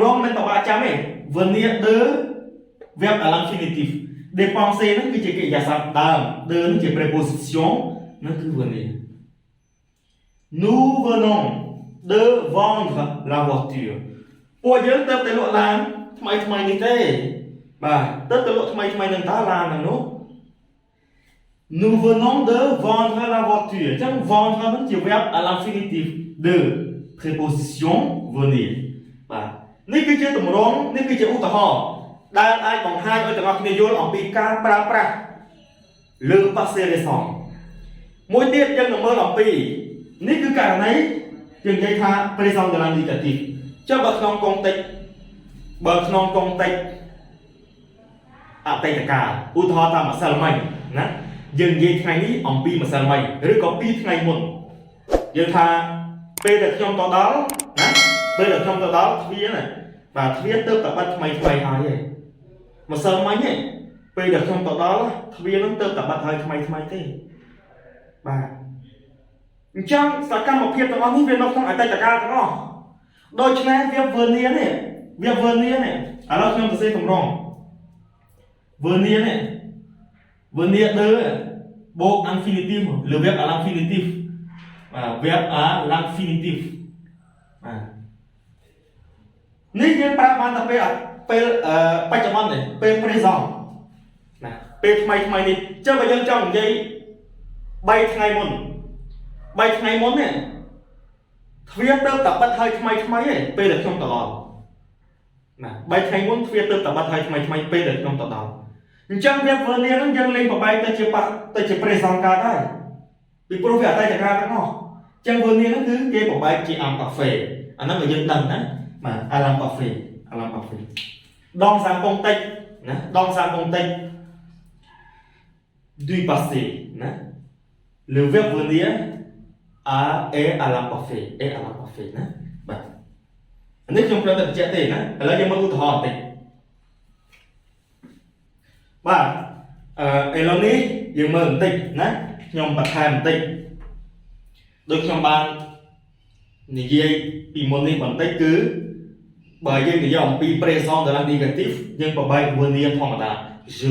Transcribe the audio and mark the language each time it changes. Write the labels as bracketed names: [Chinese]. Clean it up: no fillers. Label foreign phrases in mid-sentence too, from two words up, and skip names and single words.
[Khmer] ង់មិនតបាចាំទេ [French] venir de verbe à l'infinitif dépenser [Khmer] ហ្នឹងគឺជាកិរិយាសព្ទដើម de ហ្នឹងជា préposition ហ្នឹងគឺ [French] venir nous venons de vendre la voiture [Khmer] ពួកយើងទៅតែលក់ឡានថ្មីនេះទេបាទទៅលក់ថ្មីនឹងតើឡានហ្នឹងនោះ [French] nous venons de vendre la voiture [Khmer] អញ្ចឹង vendre ហ្នឹងជា [French] verbe à l'infinitif de préposition venir [Khmer] បាទនេះគឺជាទម្រង់នេះគឺជាឧទាហរណ៍ដែលអាចបង្ហាញឲ្យទាំងអស់គ្នាយល់អំពីការប្រើប្រាស់លើ [French] passé récent [Khmer] មួយទៀតយើងនឹងមើលអំពីនេះគឺករណីយើងនិយាយថា [French] présent de l'indicatif [Khmer] ចុះបើក្នុងកុងតិច អតីតកាលឧទាហរណ៍ថាម្សិលមិញណាយើងនិយាយថ្ងៃនេះអំពីម្សិលមិញឬក៏2ថ្ងៃមុនយើងថា ពេលដែលខ្ញុំទៅដល់ណាពេលដែលខ្ញុំទៅដល់ទ្វារណាបាទទ្វារទៅតែបាត់ថ្មី ហើយឯងម្សិលមិញឯងពេលដែលខ្ញុំទៅដល់ទ្វារហ្នឹងទៅតែបាត់ហើយថ្មីទេបាទអញ្ចឹងសកម្មភាពទាំងអស់នេះវានៅក្នុងអតីតកាលទាំងអស់ដូច្នេះវា venir នេះឥឡូវខ្ញុំសរសេរទម្រង់ venir នេះ [French] venir de [Khmer] បូក [French] infinitif le verbe à l'infinitif [Khmer] បាទ [French] verbe à l'infinitif [Khmer] បាទ នេះយើងប្រើបានតែពេលបច្ចុប្បន្នទេពេល présent ណាពេលថ្មីនេះចុះបើយើងចង់និយាយ3ថ្ងៃ មុននេះទ្វារទៅតែបិទហើយថ្មីទេពេលដែលខ្ញុំទៅដល់ណា3ថ្ងៃមុនទ្វារទៅតែបិទហើយថ្មីពេលដែលខ្ញុំទៅដល់អញ្ចឹងវា venir ហ្នឹងយើងលេងបបែកទៅជា présent កាលដែរពីព្រោះវាអតីតកាលទាំងអស់អញ្ចឹង venir ហ្នឹងគឺគេបបែកជា imparfait អាហ្នឹងក៏យើងដឹងណាបាទ [French] à l'imparfait dans un contexte [Khmer] ណា [French] dans un contexte du passé [Khmer] ណា [French] le verbe venir est à l'imparfait [Khmer] ណាបាទនេះខ្ញុំគ្រាន់តែបញ្ជាក់ទេណាឥឡូវយើងមើលឧទាហរណ៍បន្តិច បាទឥឡូវនេះយើងមើលបន្តិចណាខ្ញុំបន្ថែមបន្តិចដូចខ្ញុំបាននិយាយពីមុននេះបន្តិចគឺបើយើងនិយាយអំពី [French] présent de l'indicatif [Khmer] យើងបបែក venir ធម្មតា je